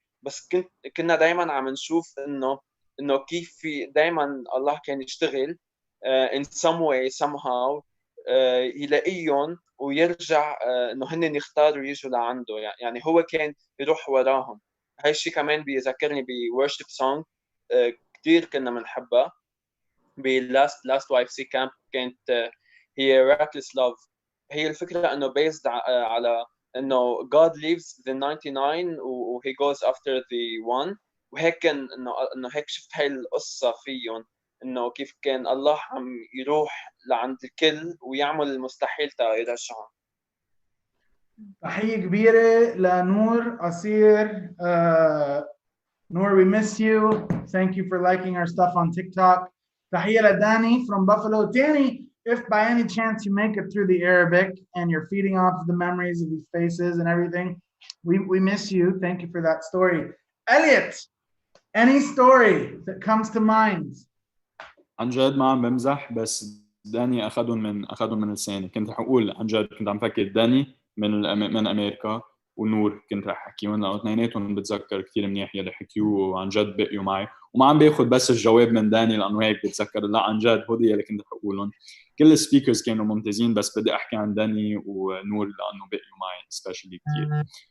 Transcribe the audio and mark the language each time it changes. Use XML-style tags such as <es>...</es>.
<ar>بس كنا دائما عم نشوف انه كيف في دائما الله كان يشتغل</ar> <en>in some way somehow</en> <ar>يلاقيهم ويرجع انه هن يختاروا يجوا لعنده. يعني هو كان يروح وراهم. هاي الشيء كمان بيذكرني بورشيب سونج كثير كنا بنحبها لاست واي اف سي كامب. كانت هي reckless love. هي الفكره انه</ar> <en>based على انه God leaves the 99 و he goes after the one.</en> <ar>وهيك انه هيك شفت هاي القصه فيهم انه كيف كان الله عم يروح لعند الكل ويعمل المستحيل تا يرجعهم. تحية كبيرة لنور أصير.</ar> <en>Noor, we miss you. Thank you for liking our stuff on TikTok.</en> <ar>تحية لداني</ar> <en>from Buffalo. Danny, if by any chance you make it through the Arabic and you're feeding off the memories of these faces and everything, we miss you. Thank you for that story. Elliot, any story that comes to mind?</en> <ar>عن جد ما عم بمزح بس داني اخذهم من لساني. كنت رح اقول عن جد كنت عم فكر داني من امريكا ونور كنت رح احكيهم لانه اثنيناتهم بتذكر كثير منيح يلي حكيوه وعن جد بقيوا معي وما عم باخذ بس الجواب من داني لانه هيك بتذكر لا عن جد هودي يلي كنت رح اقولهم كل السبيكرز كانوا ممتازين بس بدي احكي عن داني ونور لانه بقيوا معي especially كثير.</ar>